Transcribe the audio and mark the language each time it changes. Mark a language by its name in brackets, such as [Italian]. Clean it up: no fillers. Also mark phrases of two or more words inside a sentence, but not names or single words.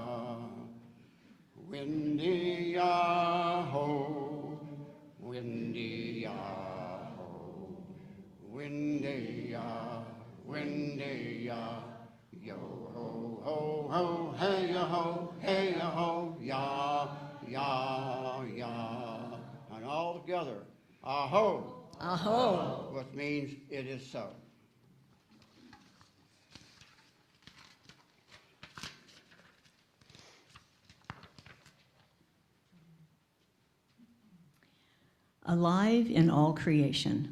[English] Windy, ya-ho, windy, ya-ho, windy, ya, windy, ya, yo, ho, ho, ho, hey, ya-ho, ya, ya, ya. And all together, aho, Aho. which means it is so. Alive in all creation.